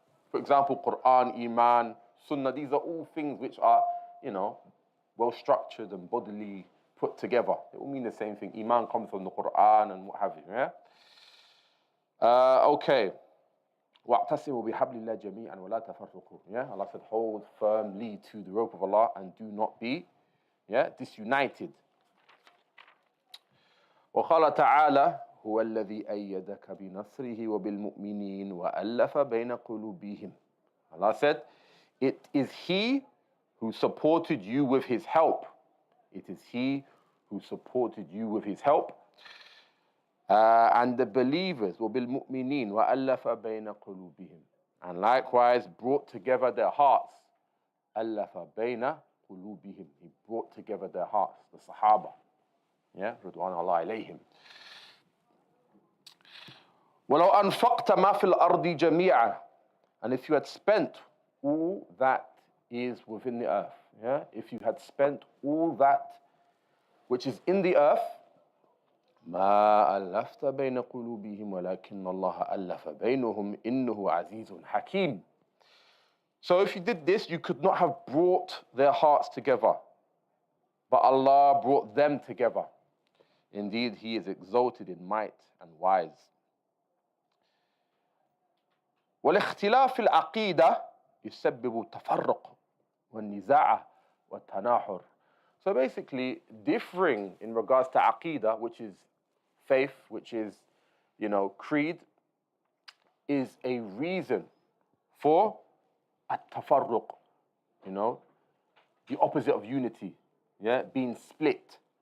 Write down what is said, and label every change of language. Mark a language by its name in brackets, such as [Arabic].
[English] For example, Quran, Imām, Sunnah, these are all things which are, well structured and bodily put together. They all mean the same thing. Imām comes from the Quran and what have you, yeah? Okay. [Arabic] وَاعْتَسِمُوا بِحَبْلِ اللَّهِ جَمِيعًا وَلَا تَفَرَّقُوا. [English] Yeah, Allah said, hold firmly to the rope of Allah and do not be, disunited. [Arabic] وقال تعالى هو الذي أيدك بنصره وبالمؤمنين وألف بين قلوبهم. [English] Allah said, it is He who supported you with His help. It is He who supported you with His help. And the believers [Arabic] وبالمؤمنين وألف بين قلوبهم. [English] And likewise brought together their hearts. [Arabic] ألف بين قلوبهم. [English] He brought together their hearts, the Sahaba. Yeah, [Arabic] رضوان الله عليهم. وَلَوْ أَنْفَقْتَ مَا فِي الْأَرْضِ جَمِيعًا. [English] And if you had spent all that is within the earth, if you had spent all that which is in the earth, [Arabic] مَا أَلَّفْتَ بَيْنَ قُلُوبِهِمْ وَلَكِنَّ اللَّهَ أَلَّفَ بَيْنَهُمْ إِنَّهُ عَزِيزٌ حَكِيمٌ. [English] So if you did this, you could not have brought their hearts together, but Allah brought them together. Indeed, He is exalted in might and wise. [Arabic] والاختلاف في العقيدة يسبب التفرق والنزاع والتناحر. [English] So basically, differing in regards to aqidah, which is faith, which is, creed, is a reason for at-tafarruq, the opposite of unity, being split.